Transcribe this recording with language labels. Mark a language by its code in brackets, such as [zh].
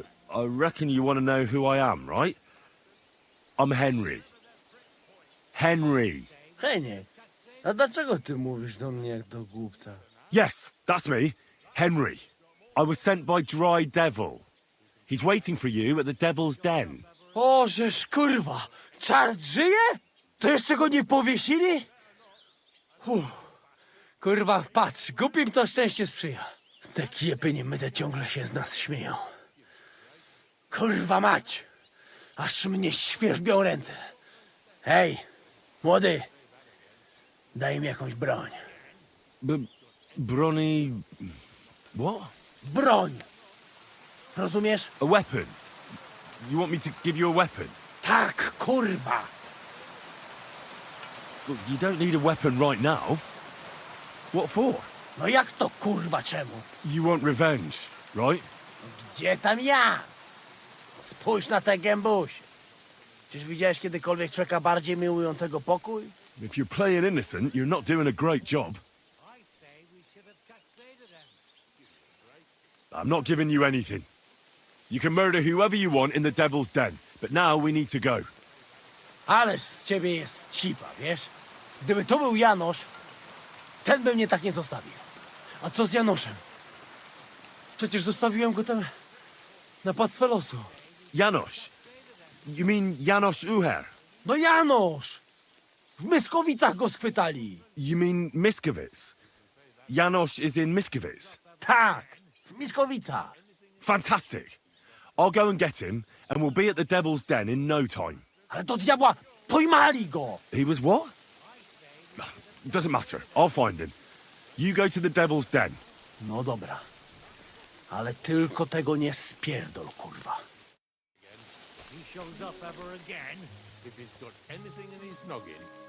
[en] I reckon you want to know who I am, right? I'm Henry. Henry. [pl] Heniek, a dlaczego ty mówisz do mnie jak do głupca? [en] Yes, that's me. Henry. I was sent by Dry Devil. He's waiting for you at the Devil's Den. [pl] O, żeż kurwa, czart żyje? To jeszcze go nie powiesili? Kurwa, patrz, głupim to szczęście sprzyja. Te kiepy niemyte ciągle się z nas śmieją. Kurwa mać, aż mnie świerzbią ręce. Hej, młody, daj mi jakąś broń. [en] Bronny... What? [pl] Broń! Rozumiesz? [en] A weapon? You want me to give you a weapon? [pl] Tak, kurwa! [en] Look, you don't need a weapon right now. What for? [pl] No jak to kurwa czemu? [en] You want revenge, right? [pl] Gdzie tam ja? Spójrz na tę gębuś. Czyż widziałeś kiedykolwiek człowieka bardziej miłującego pokój? [en] If you're playing innocent, you're not doing a great job. I'm not giving you anything. You can murder whoever you want in the Devil's Den, but now we need to go. [pl] Ależ z ciebie jest cipa, wiesz? Gdyby to był Janosz, ten by mnie tak nie zostawił. A co z Janoszem? Przecież zostawiłem go tam na pastwę losu. [en] Janosz. You mean Janosz Uher? [pl] No Janosz! W Myskowicach go schwytali. [en] You mean Miskovic? Janosz is in Miskovic? [pl] Tak, w Myskowicach. [en] Fantastic. I'll go and get him, and we'll be at the Devil's Den in no time. [pl] Ale do diabła, pojmali go! [en] He was what? Doesn't matter. I'll find him. You go to the Devil's Den. [pl] No dobra. Ale tylko tego nie spierdol, kurwa. [en] He shows up ever again. If he's got anything in his noggin.